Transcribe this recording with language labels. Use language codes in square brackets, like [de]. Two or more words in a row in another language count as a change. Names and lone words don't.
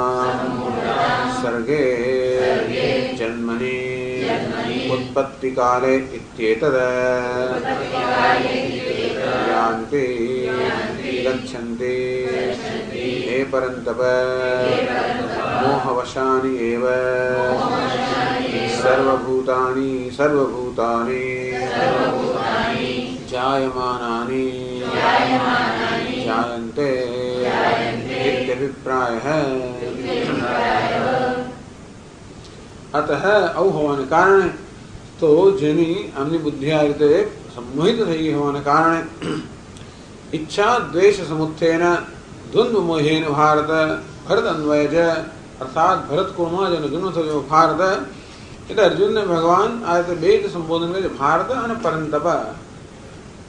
[sa] सर्गे जन्मनि उत्पत्ति काले इत्येतद् यान्ति गच्छन्ति हे परन्तप मोहवशानि एव सर्वभूतानि जायमानानि जायन्ते इत्यभिप्रायः. [gu] अतः આવું હોવાને કારણે તો જેની આમની બુદ્ધિ આ રીતે સંમોહિત થઈ ગઈ હોવાને કારણે [sa] ઈચ્છા દ્વેષ સમુત્થેન દ્વંદ્વ મોહેન ભારત ભરત અન્વયજ, [gu] અર્થાત ભરત કુળમાં જેનો જન્મ થયો ભારત એટલે અર્જુનને ભગવાન આ રીતે બે સંબોધન કરે છે, ભારત અને પરંતપ.